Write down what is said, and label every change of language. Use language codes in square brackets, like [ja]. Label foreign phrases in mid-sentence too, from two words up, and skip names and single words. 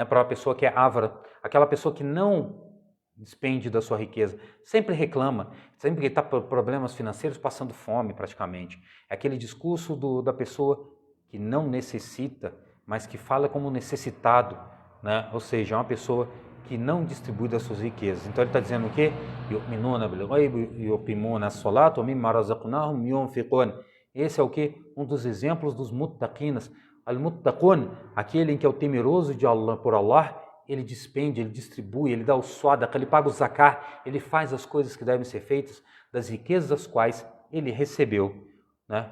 [pt] Para uma pessoa que é ávara, aquela pessoa que não despende da sua riqueza, sempre reclama, sempre que está por problemas financeiros, passando fome praticamente. É aquele discurso da pessoa que não necessita, mas que fala como necessitado, né? Ou seja, é uma pessoa que não distribui das suas riquezas. Então ele está dizendo o quê? [ar] يؤمنون بالغيب يقيمون الصلاة ومما رزقناهم ينفقون. [pt] Esse é o quê? Um dos exemplos dos muttaqinas. Al-muttaqun, aquele em que é o temeroso de Allah, por Allah, ele despende, ele distribui, ele dá o sadaqa, ele paga o zakah, ele faz as coisas que devem ser feitas das riquezas das quais ele recebeu, né?